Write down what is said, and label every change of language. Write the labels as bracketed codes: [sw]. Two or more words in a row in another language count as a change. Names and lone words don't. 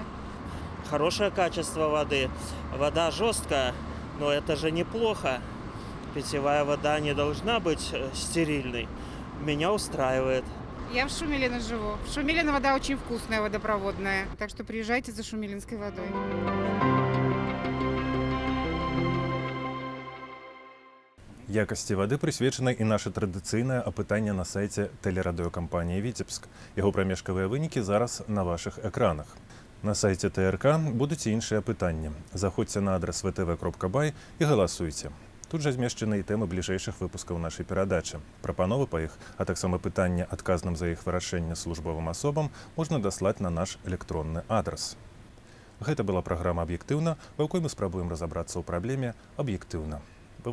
[ru] Хорошее качество воды. Вода жесткая, но это же неплохо. Питьевая вода не должна быть стерильной. Меня устраивает. Я в Шумилино живу. В Шумилино вода очень вкусная, водопроводная. Так что приезжайте за шумилинской водой. [be] Якасці вады прысвечана і наша традыцыйнае апытанне на сайце тэлерадыёкампаніі «Віцебск». Яго прамежкавыя вынікі зараз на вашых экранах. На сайце ТРК будуць і іншыя пытанні. Заходзьце на адрас vtv.by і галасуйце. Тут жа змешчаны і тэмы бліжэйшых выпускаў нашай перадачы. Прапановы па іх, а таксама пытанне адказным за іх вырашэнне службовым асобам можна даслаць на наш электронны адрас. Гэта была праграма «Аб'ектыўна», у якой мы спрабуем разабрацца ў праблеме аб'ектыўна.